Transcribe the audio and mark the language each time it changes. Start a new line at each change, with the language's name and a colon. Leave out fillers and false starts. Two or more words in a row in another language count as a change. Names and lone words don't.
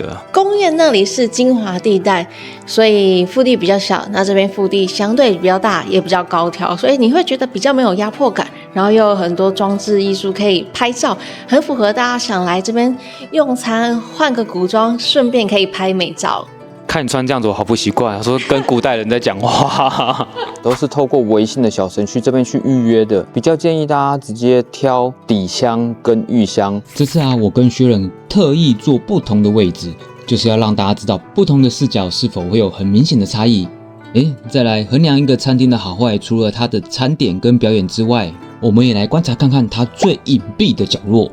Chinese: 宮宴那裡是精華地帶，所以腹地比較小，那這邊腹地相對比較大，也比較高挑，所以你會覺得比較沒有壓迫感，然後又有很多裝置藝術可以拍照。很符合大家想來這邊用餐，換個古裝，順便可以拍美照。看你穿這樣子，我好不習慣。說跟古代人在講話，都是透過微信的小程序這邊去預約的。比較建議大家直接挑底箱跟浴箱。這次啊，我跟薛仁特意坐不同的位置，就是要讓大家知道不同的視角是否會有很明顯的差異。再來衡量一個餐廳的好壞，除了它的餐點跟表演之外，我們也來觀察看看它最隱蔽的角落。